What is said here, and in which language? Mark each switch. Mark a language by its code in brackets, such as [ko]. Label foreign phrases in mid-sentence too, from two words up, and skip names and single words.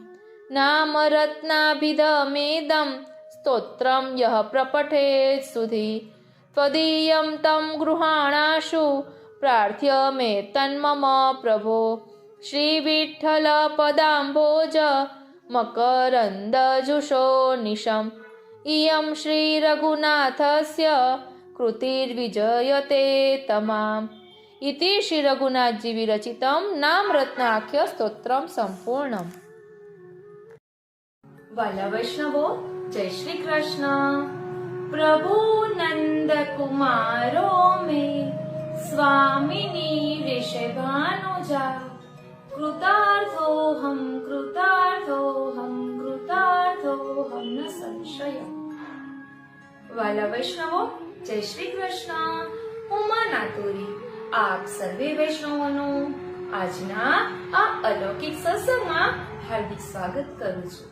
[sa] नामरत्नाभिधमेदं स्तोत्रं यः प्रपठेत् सुधि त्वदीयं तं गृहाणाशु प्रार्थ्य मे तन्मम प्रभो श्रीविठ्ठलपदाम्भोज मकरन्दजुषो निशम् इयं श्रीरघुनाथस्य कृतिर्विजयते तमाम् इति श्रीरघुनाथजी विरचितं नामरत्नाख्य स्तोत्रम संपूर्णम्। [gu] વાલા વૈષ્ણવો, જય શ્રી કૃષ્ણ। [sa] प्रभु नंद कुमारो में स्वामिनी ऋषभानुजा કૃતાર્થોહમ કૃતાર્થોહમ કૃતાર્થોહમ ન સંશય. [gu] વાલા વૈષ્ણવો, જય શ્રી કૃષ્ણ. હું માં નાતુરી આપ સર્વે વૈષ્ણવોનું આજના આ અલૌકિક સત્સંગમાં હાર્દિક સ્વાગત કરું છું.